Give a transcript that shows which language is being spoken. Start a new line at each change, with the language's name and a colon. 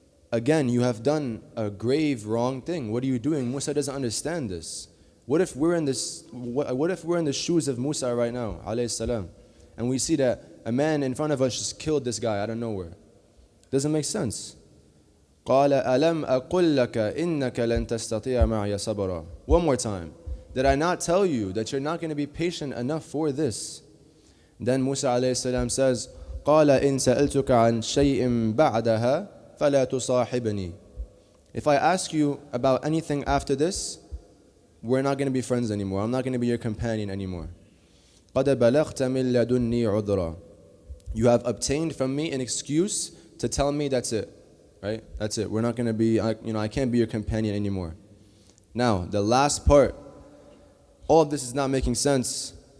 English: Again, you have done a grave wrong thing. What are you doing? Musa doesn't understand this. What if we're in the shoes of Musa right now, alayhi salam, and we see that a man in front of us just killed this guy out of nowhere? Doesn't make sense.
Arabic: قال ألم أقل لك إنك لن تستطيع معي صبرا.
English: One more time. Did I not tell you that you're not going to be patient enough for this? Then Musa alayhi salam says,
Arabic: قال إن سألتك عن شيء بعدها فلا تصاحبني.
English: If I ask you about anything after this, we're not going to be friends anymore. I'm not going to be your companion anymore.
Arabic: قد بلغت من لدني عذرا.
English: You have obtained from me an excuse to tell me that's it. Right? That's it. We're not going to be, I can't be your companion anymore. Now, the last part, all of this is not making sense.